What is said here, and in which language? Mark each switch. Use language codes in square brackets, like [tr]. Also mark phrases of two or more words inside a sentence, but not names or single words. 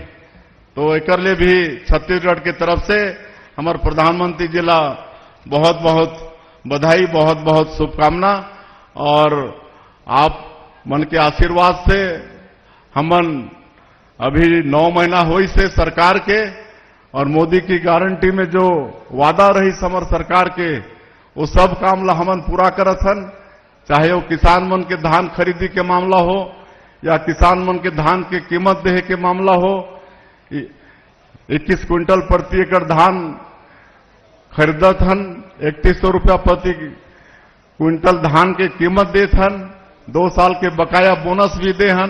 [hne] तो एक लिए भी छत्तीसगढ़ की तरफ से हमारे प्रधानमंत्री जी ला बहुत बहुत बधाई, बहुत बहुत शुभकामना। और आप मन के आशीर्वाद से हमन अभी 9 महीना हुई से सरकार के और मोदी की गारंटी में जो वादा रही समर सरकार के वो सब काम ला हमन पूरा करत हन। चाहे वो किसान मन के धान खरीदी के मामला हो या किसान मन के धान के कीमत देहे के मामला हो। 21 क्विंटल प्रति एकड़ धान खरीदत हन, 3100 रुपया प्रति क्विंटल धान के कीमत देत हन, 2 साल के बकाया बोनस भी दे हन।